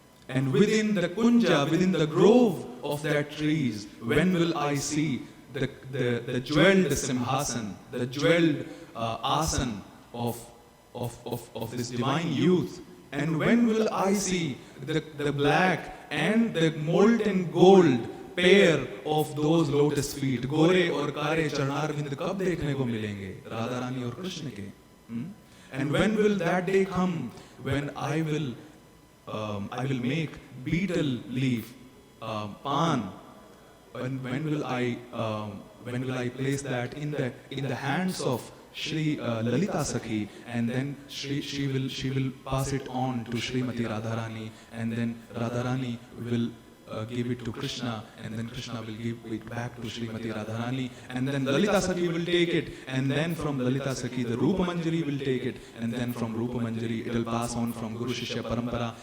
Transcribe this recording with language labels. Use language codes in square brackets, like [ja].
[en] And within the kunja, within the grove of that trees, when will I see the jeweled simhasan, the jeweled asan of this divine youth? And when will I see the black and the molten gold pair of those lotus feet? [hi] गोरे और कारे चरणारविंद कब देखने को मिलेंगे राधा रानी और कृष्ण के? [en] And when will that day come when I will make betel leaf pan? When will I place that in the hands of Shri Lalita Sakhi, and then she will pass it on to Srimati Radharani, and then Radharani will give it to Krishna, and then Krishna will give it back to Srimati Radharani, and then Lalita Sakhi will take it, and then from Lalita Sakhi the Rupa Manjari will take it, and then from Rupa Manjari it will pass on from Guru Shishya Parampara.